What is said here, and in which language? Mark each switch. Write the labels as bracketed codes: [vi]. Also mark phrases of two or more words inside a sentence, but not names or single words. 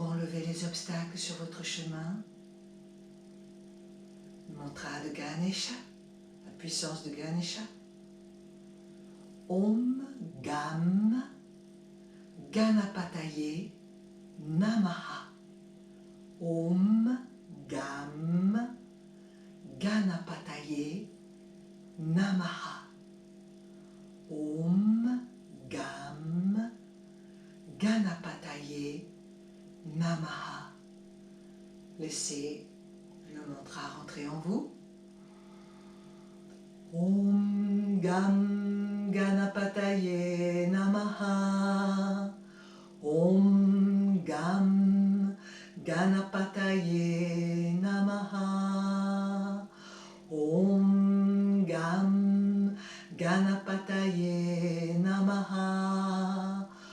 [fr] relever les obstacles sur votre chemin. Le mantra de Ganesha, la puissance de Ganesha. [sa] Om Gam Ganapataye Namaha. Om Gam Ganapataye Namaha. Om Gam Ganapataye Namaha. [fr] Laissez le mantra rentrer en vous. [sa] Om Gam Ganapataye Namaha. Om Gam Ganapataye Namaha. Om Gam Ganapataye Namaha.